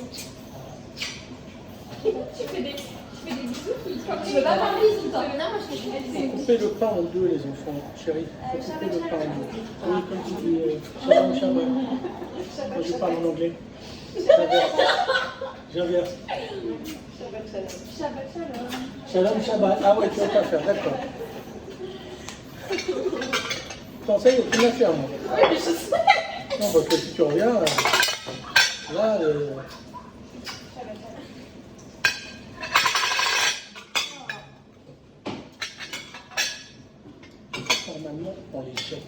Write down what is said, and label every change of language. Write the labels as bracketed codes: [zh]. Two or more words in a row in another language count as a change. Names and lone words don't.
[fr] Tu fais des bisous. Tu veux pas parler tout le temps. Non, moi, je fais des bisous. Coupez le pain en deux, les enfants. Chérie, coupez le pain en deux. Oui, comme tu dis, [he] שלום, שלום. [fr] Moi, je parle en anglais. J'inverse. [he] שבת שלום. שלום, שבת. [fr] Ah ouais, tu vas pas faire, d'accord. Attends, ça y est, tu m'as fait, moi. Oui, mais je sais. Non, parce que si tu reviens, là, normalement, on les jette.